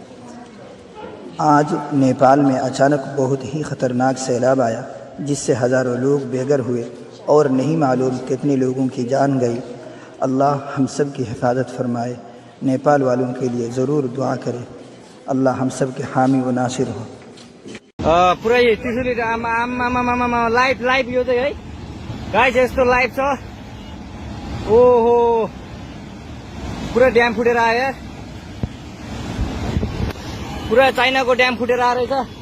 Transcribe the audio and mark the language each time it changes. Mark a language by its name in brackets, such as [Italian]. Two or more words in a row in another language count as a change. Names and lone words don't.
[Urdu] آج نیپال میں اچانک بہت ہی خطرناک سیلاب آیا جس سے ہزاروں لوگ بے گھر ہوئے اور نہیں معلوم کتنے لوگوں کی جان گئی. اللہ ہم سب کی حفاظت فرمائے۔ نیپال والوں کے لیے ضرور دعا کریں. اللہ ہم سب کے حامی و ناصر ہو. [Nepali] पुरै त्रिशुली आमा लाइभ यो चाहिँ है गाइस, यस्तो लाइभ छ। ओहो, पुरा ड्याम फुटेर आयो यार। पुरा चाइनाको ड्याम फुटेर आएर रहेछ।